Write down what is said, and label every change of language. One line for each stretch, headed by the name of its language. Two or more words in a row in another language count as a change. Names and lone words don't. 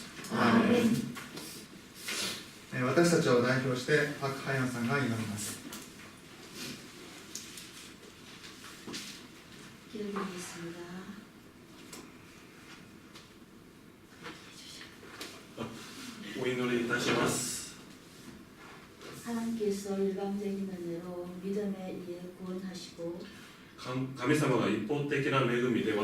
Japanese: アーメン。私たちを代表してパク・ハヨンさんが祈ります。お祈りいたします。
Korean: 하나님께서 일방적인 은혜로 믿음에 의해 구원하시고
Japanese: 神様が一方的な恵みで私たちを救ってくださり